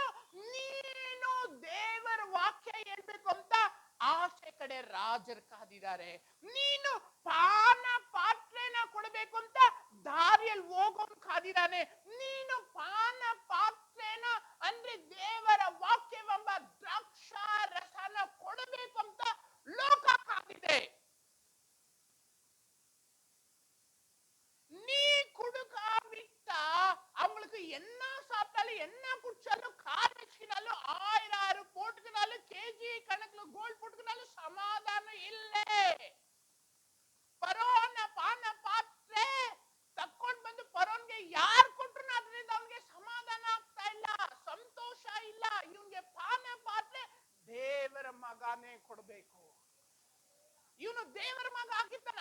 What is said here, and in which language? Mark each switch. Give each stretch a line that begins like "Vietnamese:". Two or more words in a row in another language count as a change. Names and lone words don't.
Kannada: ನೀನು ದೇವರ ವಾಕ್ಯ ಹೇಳ್ಬೇಕು ಅಂತ ಆಚೆ ಕಡೆ ರಾಜರು ಕಾದಿದ್ದಾರೆ. ನೀನು ಪಾನ ಪಾತ್ರೆನ ಕೊಡಬೇಕು ಅಂತ ದಾರಿಯಲ್ಲಿ ಹೋಗೋನ್ ಕಾದಿದ್ದಾನೆ. ನೀನು ಪಾನ ಪಾತ್ರೆನ ಅಂದ್ರೆ ದೇವರ ವಾಕ್ಯವೆಂಬ ದ್ರಾಕ್ಷಾರಸನ ಕೊಡಬೇಕು ಅಂತ ಲೋಕ ಕಾದಿದೆ.
Tamil: நீ கொடுக்காவிட்டா அவங்களுக்கு என்ன சாப்பிட்டாலும் என்ன குடிச்சாலும் கார் வச்சுக்கினாலும் 1000 போட்டுக்கினாலும் கேஜி கணக்குல கோல்ட் போட்டுக்கினாலும் சமாதானம் இல்லை.
Kannada: ಪರೋನ ಪಾನ ಪಾತ್ರೆ ತಕ್ಕೊಂಡು ಬಂದು ಪರೋನ್ಗೆ ಯಾರು ಕೊಟ್ರು ಅದರಿಂದ ಅವನಿಗೆ ಸಮಾಧಾನ ಆಗ್ತಾ ಇಲ್ಲ, ಸಂತೋಷ ಇಲ್ಲ. ಇವನ್ಗೆ ಪಾನ ಪಾತ್ರೆ ದೇವರ ಮಗನೇ ಕೊಡಬೇಕು. ಇವನು ದೇವರ ಮಗ ಆಗಿರ್ತಾನೆ.